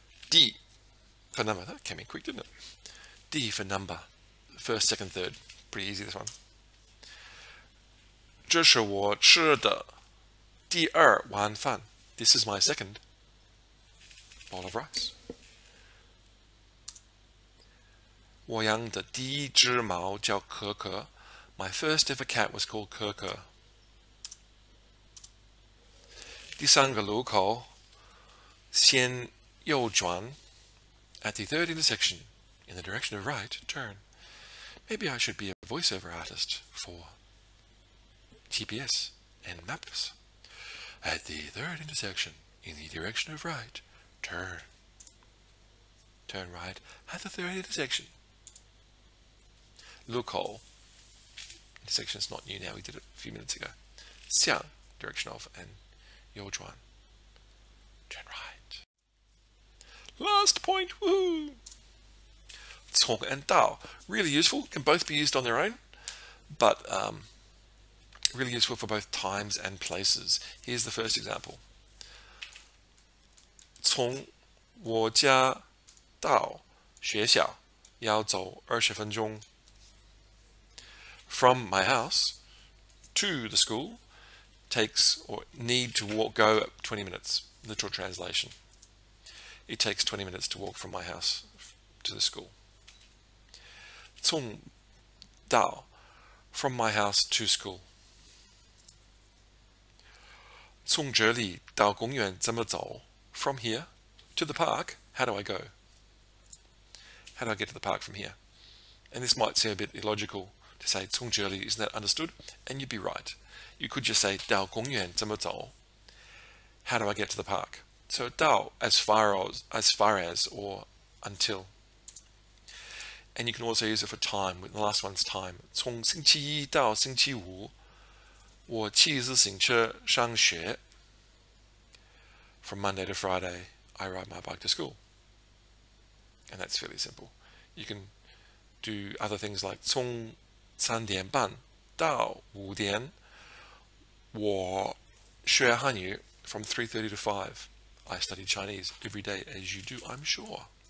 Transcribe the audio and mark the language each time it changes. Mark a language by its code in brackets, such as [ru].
[en] D for number. That came in quick, didn't it? D for number. First, second, third. Pretty easy, this one. [zh] 这是我吃的第二碗饭. [en] This is my second bowl of rice. [zh] 我养的第一只猫叫可可. [en] My first ever cat was called 可可. [zh] 第三个路口先右转. [en] At the third intersection, in the direction of right, turn. Maybe I should be a voiceover artist for GPS and maps. At the third intersection, in the direction of right, turn. Turn right at the third intersection. [zh] 路口. [en] Intersection is not new now, we did it a few minutes ago. 向, direction of, and 右转. Turn right. Last point, woohoo! 从 and 到, really useful, can both be used on their own, but really useful for both times and places. Here's the first example. [zh] 从我家到学校要走20分钟. [en] From my house to the school takes, or need to go 20 minutes. Literal translation. It takes 20 minutes to walk from my house to the school. 从到, from my house to school. [zh] 从这里到公园怎么走? [en] From here to the park, how do I go? How do I get to the park from here? And this might seem a bit illogical to say 从这里, isn't that understood? And you'd be right. You could just say 到公园怎么走? How do I get to the park? So 到 as far as or until. And you can also use it for time. The last one's time. [zh] 从星期一到星期五我骑自行车上学. [en] From Monday to Friday, I ride my bike to school. And that's fairly simple. You can do other things like 从3点半到5点我学汉语. From 3:30 to 5. I study Chinese every day, as you do, I'm sure.